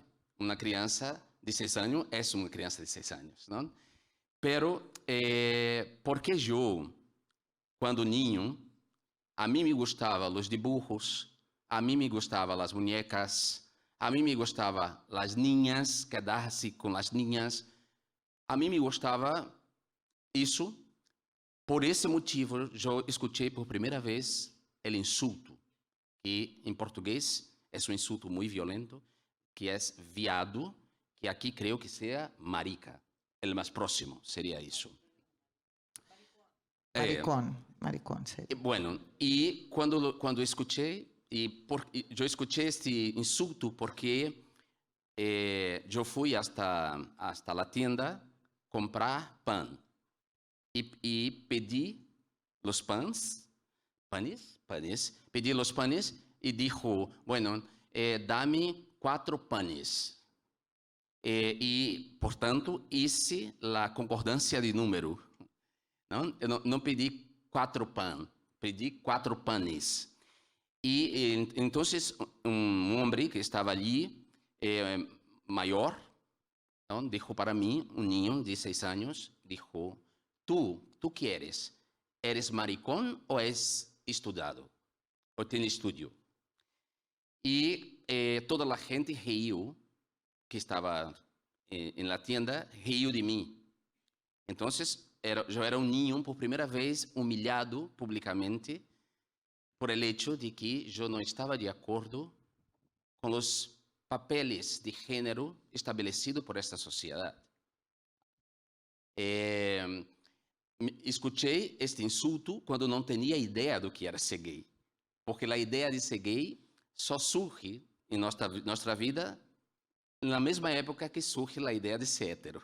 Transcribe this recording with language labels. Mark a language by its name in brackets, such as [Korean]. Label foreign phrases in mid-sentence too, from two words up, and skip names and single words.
[Portuguese] Uma criança de 6 anos é uma criança de 6 anos, não? Pero, porque eu, quando niño, a mim me gustavam os dibujos, a mim me gustavam as bonecas, a mim me gustavam as niñas, quedar-se com as niñas, a mim me gostava isso. Por esse motivo, eu escutei por primeira vez o insulto, que em português é um insulto muito violento, que é viado, que aqui creio que seja marica. O mais próximo seria isso. Maricón, seria. Bueno, e quando escutei, eu escutei este insulto porque eu fui [Spanish] hasta a tienda [Portuguese] comprar pão e pedi os panes, pedi os panes e [Spanish] dijo, bueno, dame 4 panes. [Portuguese] E, portanto, hice a concordância de número. Não? Eu não pedi 4 pães, pedi 4 panes. E, então, homem que estava ali, maior, não, disse para mim, niño de 6 anos, disse, [Spanish] ¿Tú qué eres? ¿Eres maricón o es estudado? ¿O tienes estudio? Y toda la gente rió, que estaba en la tienda, rió de mí. Entonces, yo era un niño por primera vez humillado públicamente por el hecho de que yo no estaba de acuerdo con los papeles de género establecidos por esta sociedad. [Portuguese] Escutei este insulto quando não tinha ideia do que era ser gay. Porque a ideia de ser gay só surge em nossa vida na mesma época que surge a ideia de ser hétero.